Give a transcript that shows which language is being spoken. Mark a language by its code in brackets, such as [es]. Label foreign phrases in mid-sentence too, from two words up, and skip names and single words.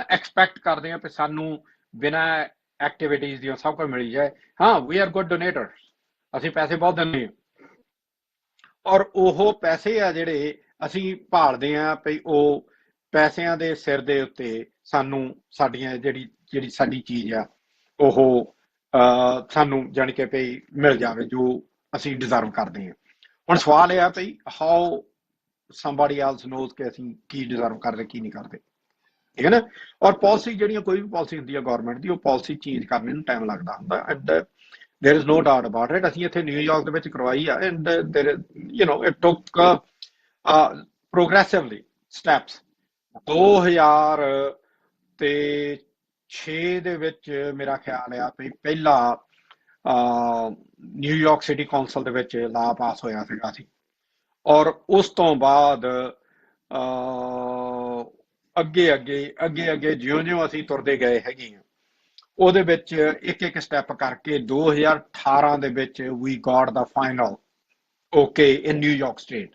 [pa] ਐਕਸਪੈਕਟ ਕਰਦੇ ਹਾਂ ਕਿ ਸਾਨੂੰ ਬਿਨਾਂ ਐਕਟੀਵਿਟੀਜ਼ ਦੀਆਂ ਸਭ ਕੁਝ ਮਿਲ ਜਾਏ ਹਾਂ [en] we are good donors [pa] ਅਸੀਂ ਪੈਸੇ ਬਹੁਤ ਦਿੰਦੇ ਹਾਂ, ਔਰ ਉਹ ਪੈਸੇ ਆ ਜਿਹੜੇ ਅਸੀਂ ਭਾਲਦੇ ਆ ਵੀ ਉਹ ਪੈਸਿਆਂ ਦੇ ਸਿਰ ਦੇ ਉੱਤੇ ਸਾਨੂੰ ਸਾਡੀਆਂ ਜਿਹੜੀ ਜਿਹੜੀ ਸਾਡੀ ਚੀਜ਼ ਆ ਉਹ ਸਾਨੂੰ ਜਾਣੀ ਕਿ ਵੀ ਮਿਲ ਜਾਵੇ ਜੋ ਅਸੀਂ ਡਿਜ਼ਰਵ ਕਰਦੇ ਹਾਂ। ਹੁਣ ਸਵਾਲ ਇਹ ਆ ਵੀ [en] how somebody else knows [pa] ਕਿ ਅਸੀਂ ਕੀ ਡਿਜ਼ਰਵ ਕਰਦੇ ਕੀ ਨਹੀਂ ਕਰਦੇ, ਠੀਕ ਹੈ ਨਾ। ਔਰ ਪਾਲਿਸੀ ਜਿਹੜੀਆਂ ਕੋਈ ਵੀ ਪਾਲਿਸੀ ਹੁੰਦੀ ਹੈ ਗਵਰਨਮੈਂਟ ਦੀ, ਉਹ [en] policy change [pa] ਕਰਨੇ ਨੂੰ ਟਾਈਮ ਲੱਗਦਾ ਹੁੰਦਾ, [en] and there is no doubt about it. [pa] ਅਸੀਂ ਇੱਥੇ ਨਿਊਯਾਰਕ ਦੇ ਵਿੱਚ ਕਰਵਾਈ ਆ, [en] and there it took progressively steps. [pa] 2000 ਤੇ 6 ਦੇ ਵਿੱਚ ਮੇਰਾ ਖਿਆਲ ਆ ਵੀ ਪਹਿਲਾ ਨਿਊਯਾਰਕ ਸਿਟੀ ਕੌਂਸਲ ਦੇ ਵਿੱਚ ਲਾ ਪਾਸ ਹੋਇਆ ਸੀਗਾ ਸੀ, ਔਰ ਉਸ ਤੋਂ ਬਾਅਦ ਅੱਗੇ ਅੱਗੇ ਅੱਗੇ ਅੱਗੇ ਜਿਉਂ-ਜਿਉਂ ਅਸੀਂ ਤੁਰਦੇ ਗਏ ਹੈਗੇ ਆ, ਉਹਦੇ ਵਿੱਚ ਇੱਕ ਇੱਕ ਸਟੈਪ ਕਰਕੇ 2018 ਦੇ ਵਿੱਚ ਵੀ [en] got the final okay in New York State.